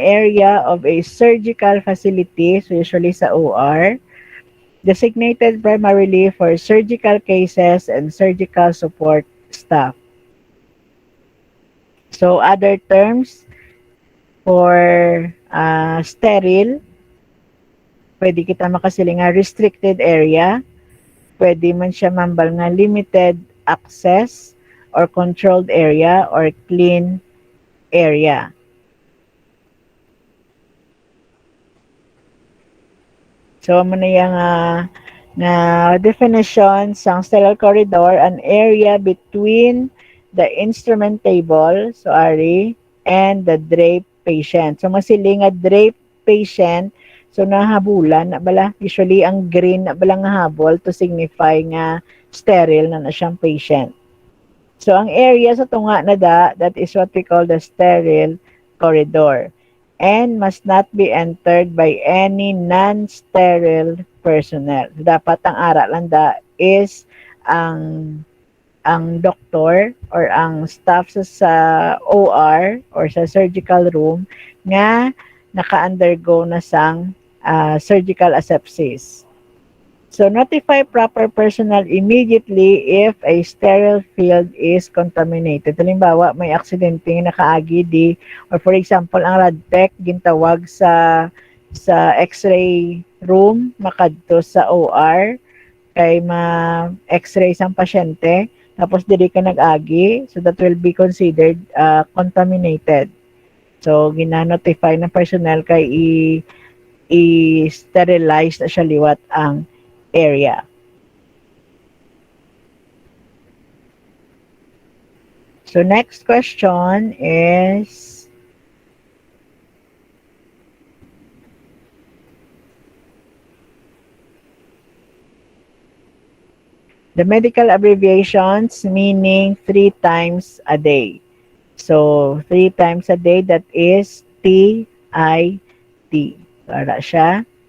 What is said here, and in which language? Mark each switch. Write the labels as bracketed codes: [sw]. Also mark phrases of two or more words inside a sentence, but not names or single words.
[en] area of a surgical facility, so usually sa OR, designated primarily for surgical cases and surgical support staff. So, other terms for sterile, [hil] pwede kita makasiling nga [en] restricted area, [hil] pwede man siya mambal nga [en] limited access or controlled area or clean area. So, [hil] mo na yung nga [en] definition sa sterile corridor, an area between the instrument table, so ari, and the drape patient. So, [hil] masiling nga [en] drape patient, [hil] so nahabulan, na bala, usually ang green na bala nga habol to signify nga sterile na siyang patient. [en] So, [hil] ang area sa tunga na [en] that is what we call the sterile corridor and must not be entered by any non-sterile personnel. [hil] Dapat ang ara lang is ang doktor or ang staff sa OR or sa [en] surgical room [hil] nga naka-undergo na sang [en] surgical asepsis. So, notify proper personnel immediately if a sterile field is contaminated. [hil] Halimbawa, may aksidente nga nakaagi di, or for example, ang RadTech gintawag sa [en] X-ray room, [hil] makadto sa OR, kay ma-X-ray sang pasyente, tapos dili ka nag-agi, [en] so that will be considered contaminated. So, [hil] gina-notify ng personnel kay i-sterilize na siya liwat ang area. [en] So next question is the medical abbreviations meaning 3 times a day. So 3 times a day, that is TIT. [hil] Para siya.